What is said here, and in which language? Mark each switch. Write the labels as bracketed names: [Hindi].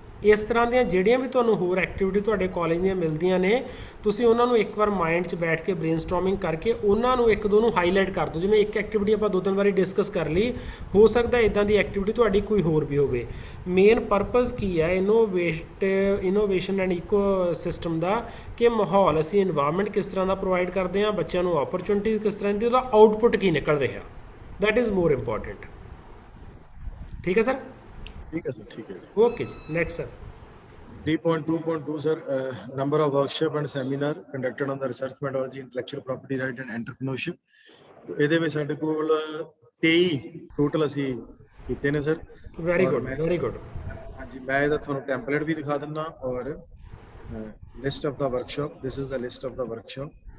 [Punjabi] ਇਸ ਤਰ੍ਹਾਂ ਦੀਆਂ ਜਿਹੜੀਆਂ ਵੀ ਤੁਹਾਨੂੰ ਹੋਰ ਐਕਟੀਵਿਟੀ ਤੁਹਾਡੇ ਕਾਲਜ ਦੀਆਂ ਮਿਲਦੀਆਂ ਨੇ, ਤੁਸੀਂ ਉਹਨਾਂ ਨੂੰ ਇੱਕ ਵਾਰ ਮਾਈਂਡ 'ਚ ਬੈਠ ਕੇ ਬ੍ਰੇਨਸਟੋਰਮਿੰਗ ਕਰਕੇ ਉਹਨਾਂ ਨੂੰ 1-2 ਨੂੰ ਹਾਈਲਾਈਟ ਕਰ ਦਿਓ। ਜਿਵੇਂ ਇੱਕ ਐਕਟੀਵਿਟੀ ਆਪਾਂ 2-3 ਵਾਰੀ ਡਿਸਕਸ ਕਰ ਲਈ, ਹੋ ਸਕਦਾ ਇਦਾਂ ਦੀ ਐਕਟੀਵਿਟੀ ਤੁਹਾਡੀ ਕੋਈ ਹੋਰ ਵੀ ਹੋਵੇ। ਮੇਨ ਪਰਪਸ ਕੀ ਹੈ ਇਨੋਵੇਸ਼ਨ ਐਂਡ ਈਕੋ ਸਿਸਟਮ ਦਾ, ਕਿ ਮਾਹੌਲ ਅਸੀਂ ਇਨਵਾਇਰਨਮੈਂਟ ਕਿਸ ਤਰ੍ਹਾਂ ਦਾ ਪ੍ਰੋਵਾਈਡ ਕਰਦੇ ਹਾਂ, ਬੱਚਿਆਂ ਨੂੰ ਓਪਰਚੁਨਿਟੀਜ਼ ਕਿਸ ਤਰ੍ਹਾਂ ਦੀ, ਉਹਦਾ ਆਊਟਪੁੱਟ ਕੀ ਨਿਕਲ ਰਿਹਾ, [English] That is more important. [Punjabi] ਠੀਕ ਹੈ ਸਰ। ਠੀਕ ਹੈ ਸਰ। ਠੀਕ ਹੈ ਜੀ। ਓਕੇ ਜੀ, next sir. [English] 3.2.2 sir, number of workshop and seminar conducted on the research methodology, intellectual property right and entrepreneurship। [Punjabi] तो ਇਹਦੇ ਵਿੱਚ ਸਾਡੇ ਕੋਲ 23 ਟੋਟਲ ਅਸੀਂ ਕੀਤੇ ਨੇ sir. [English] Very good very good. [Punjabi] ਹਾਂਜੀ, ਮੈਂ ਇਹਦਾ ਤੁਹਾਨੂੰ ਟੈਂਪਲੇਟ ਵੀ ਦਿਖਾ ਦਿੰਦਾ ਔਰ list of ਦਾ workshop, [English] This is the list of the workshop.